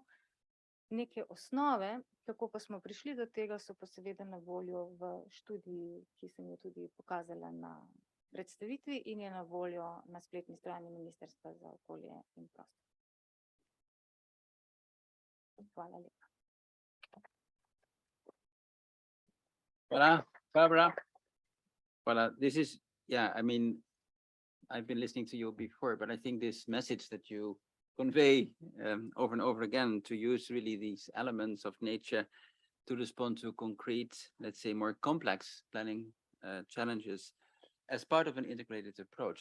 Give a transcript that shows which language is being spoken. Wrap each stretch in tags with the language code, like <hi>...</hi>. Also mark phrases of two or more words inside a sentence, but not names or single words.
<sl>Neke osnove, kako pa smo prišli do tega, so pa seveda na voljo v študiji, ki sem jo tudi pokazala na predstavitvi in je na voljo na spletni strani Ministrstva za okolje in prostor. Hvala lepa.</sl> <en>Voilà, Barbara. Voilà, this is, yeah, I mean, I've been listening to you before, but I think this message that you convey over and over again, to use really these elements of nature to respond to concrete, let's say more complex planning challenges as part of an integrated approach.</en>